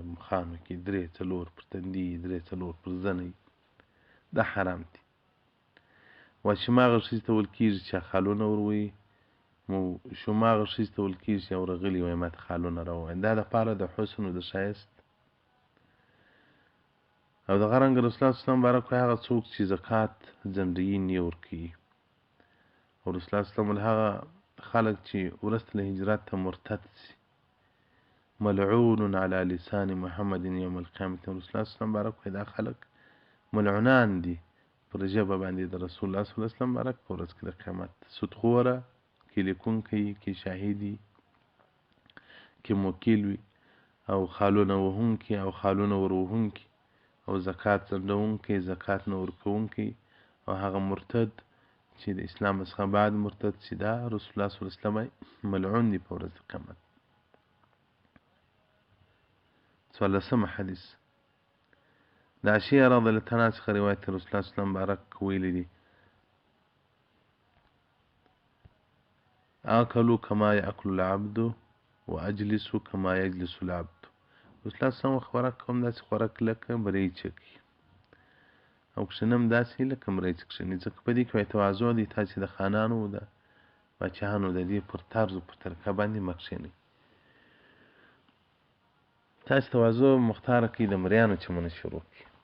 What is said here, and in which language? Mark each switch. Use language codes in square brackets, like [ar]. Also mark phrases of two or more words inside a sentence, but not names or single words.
[ps] مخانو کې 3-4 پر تندي 3-4 پر زنه دا حرام دي واشمه هغه ښځې ته ویل کېږي چې خالونه ور وهي شومه هغه ښځې ته ویل کېږي چې یو رغلي وایي ما ته خالونه راووایه دا دپاره د حسن او د ښایست او دغه رنګه [ar] رسول الله صلی الله علیه وسلم [ps] بارک وایي هغه څوک چې زکات ځنډوي نه یې ورکوي. او [ar] رسول الله صلی الله علیه وسلم [ps] هغه خلک چې وروسته له هجرت ته مرتد سي [ar] ملعون على لسان محمد یوم القیامة. رسول الله صلی الله علیه وسلم [ps] بارک وایي دا خلک ملعونان دي پر ژبه باندې د [ar] رسول الله صلی الله علیه وسلم [ps] بارک په ورځ کې د قیامت. سودخوره، کې لیکونکی، کې شاهدي، کې موکل وي، او خالونه وهونکي او خالونه وروهونکي، او زکات ځنډوونکی، زکات نه ورکوونکی، او هغه مرتد چې د اسلام څخه بعد مرتد چې دا [ar] رسول الله صلی الله علیه وسلم [ps] ملعون دي په ورځ د قیامت. 14 حدیث د عائشې [ar] رضی الله عنها [ps] څخه روایت [ar] رسول الله صلی الله علیه وسلم [ps] بارک ویلي دي [ar] آکلوا کما یاکل العبد واجلسوا کما یجلس العبد. رسول الله صلی الله علیه وسلم [ps] خوراک کوم داسې خوراک لکه بری چکي، او کښېنم داسې لکه مرۍ چې کښېني، ځکه په دې کې وایي تواضع دی، تاسې د خانانو د باچاهانو د دې پر طرز و پر طریقه باندې مه کښېنئ. تاسې تواضع مختاره کړئ د مریانو چمونه شروع کړي.